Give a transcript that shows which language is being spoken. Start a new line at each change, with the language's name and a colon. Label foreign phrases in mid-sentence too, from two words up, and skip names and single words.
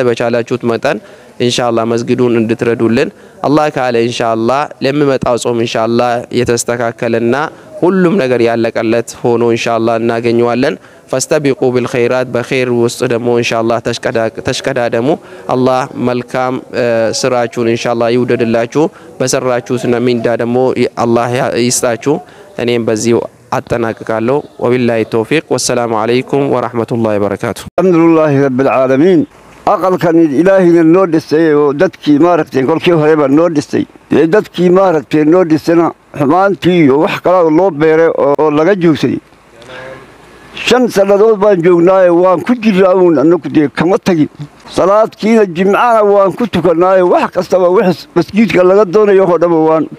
Amharic: በቻላችሁት መጠን
Arabic: إن شاء الله
Amharic: መስጊዱን እንድትረዱልን አላህ ካለ
Arabic: إن شاء الله
Amharic: ለሚመጣው ጾም
Arabic: إن شاء الله
Amharic: የተስተካከለና ሁሉም ነገር ያለቀለት ሆኖ
Arabic: إن شاء الله
Amharic: እናገኘዋለን።
Arabic: فاستبقوا الخيرات
Amharic: በኸይር ውስጥ ደግሞ
Arabic: إن شاء الله
Amharic: ተሽቀዳደሙ። አላህ መልካም ስራችሁን
Arabic: إن شاء الله
Amharic: ይውደድላችሁ። በሰራችሁት ሚንዳ ደግሞ አላህ ይስጣችሁ። እኔም በዚሁ አጠናቅቃለሁ።
Arabic: وبالله التوفيق والسلام عليكم ورحمة الله وبركاته። الحمد لله رب العالمين
Somali: aqalkan ilaahayna noo dhisay oo dadkii maaragtay kolkii horeba noo dhisay dadkii maaragtay noo dhisana xumaantii iyo wax kale loo beeray oo laga joogsaday 5 sanadood baan joognaaye waan ku jiraa annagu de kama tagin salaadkiina jimcaana waan ku tukanaaye wax kastaba wix masjidka laga doonayo oo dhan waan ku